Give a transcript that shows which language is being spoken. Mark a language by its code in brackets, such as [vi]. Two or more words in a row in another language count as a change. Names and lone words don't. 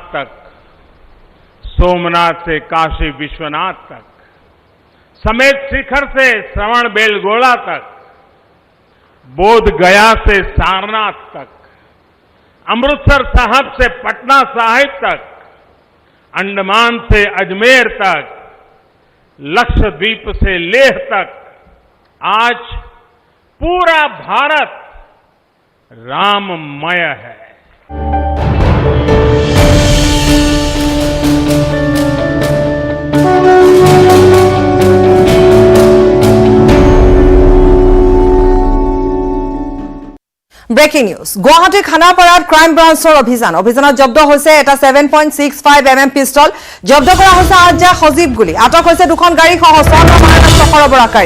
[hi] तक, सोमनाथ से काशी विश्वनाथ तक, समेत शिखर से श्रवण बेलगोला तक, बोध गया से सारनाथ तक, अमृतसर साहब से पटना साहिब तक, अंडमान से अजमेर तक, लक्षद्वीप से लेह तक, आज पूरा भारत राममय है। [en] Breaking news. [as] গুৱাহাটী খানাপাৰাত ক্ৰাইম ব্ৰাঞ্চৰ অভিযানত জব্দ হৈছে এটা 7.65 mm পিষ্টল, জব্দ কৰা হৈছে 8 সজীৱ গুলী, আটক হৈছে 2খন গাড়ী সহ 6 মাৰাত্মক সৰবৰাহকাৰী।